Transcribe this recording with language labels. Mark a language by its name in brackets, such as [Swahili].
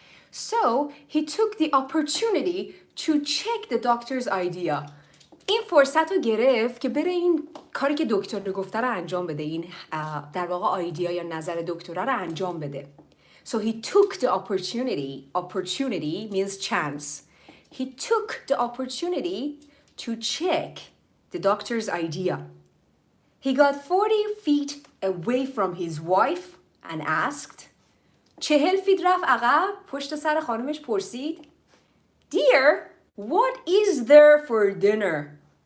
[English] So he took the opportunity to check the doctor's idea. [Persian] این فرصت رو گرفت که بره این کاری که دکتر گفته رو انجام بده. این در واقع آیدیا یا نظر دکتره رو انجام بده. [English] So he took the opportunity. Opportunity means chance. He took the opportunity to check the doctor's idea. He got 40 feet away from his wife and asked [Persian] 40 فیت رفت عقب پشت سر خانمش پرسید [English] Dear, what is there for dinner?